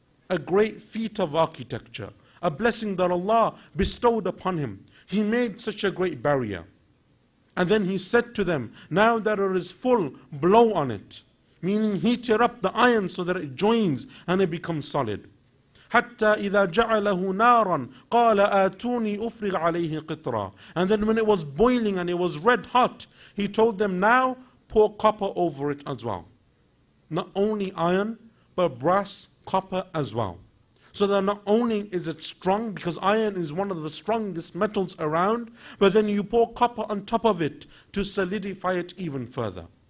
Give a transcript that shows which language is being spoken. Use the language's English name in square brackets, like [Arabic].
[English] A great feat of architecture, a blessing that Allah bestowed upon him. He made such a great barrier. And then he said to them, now that it is full, blow on it. Meaning heat it up, the iron, so that it joins and it becomes solid. [Arabic] حتى إذا جعله نارا قال آتوني أفرغ عليه قطرا. [English] And then when it was boiling and it was red hot, he told them, now pour copper over it as well. Not only iron, but brass, copper as well. So that not only is it strong, because iron is one of the strongest metals around, but then you pour copper on top of it to solidify it even further.